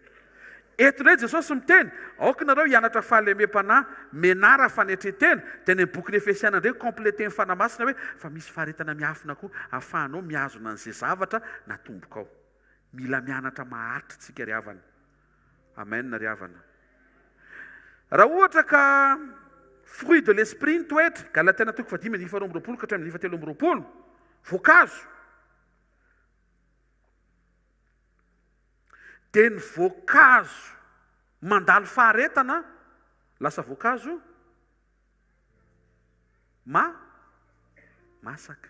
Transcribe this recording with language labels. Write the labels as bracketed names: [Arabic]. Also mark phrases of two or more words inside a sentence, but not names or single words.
[Malagasy] Eto indray Jesosy miteny, aoka nareo hianatra fahalemem-panahy, menara fanetretena, dia ny boky Efesiana indray kompleteny fanahy masina hoe fa misy faharetana miafina koa ahafahanao mihazona an'izay zavatra natombokao. Mila mianatra maharitra tsika ry havana. Amen ry havana. Raha ohatra ka [French] fruit de l'esprit [Malagasy] ny toetra, Galatiana 5:20 ka hatramin'ny 7:20, voankazo. Dia ny voankazo mandalo faharetana lasa voankazo masaka.